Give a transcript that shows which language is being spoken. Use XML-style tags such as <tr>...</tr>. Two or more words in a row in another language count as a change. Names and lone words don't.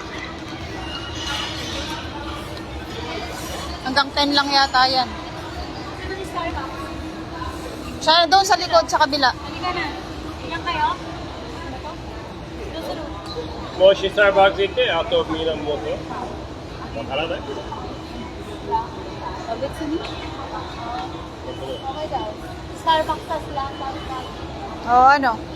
<tl>Hanggang 10 lang yata yan. Siya doon sa likod, sa kabila. Halika na. Ilan kayo?</tl> <ja>Moshi Starbucks行って、あとミラン持って。わからない。</ja> <tl>Okay daw. Starbucks sa sila. Oo, ano?</tl>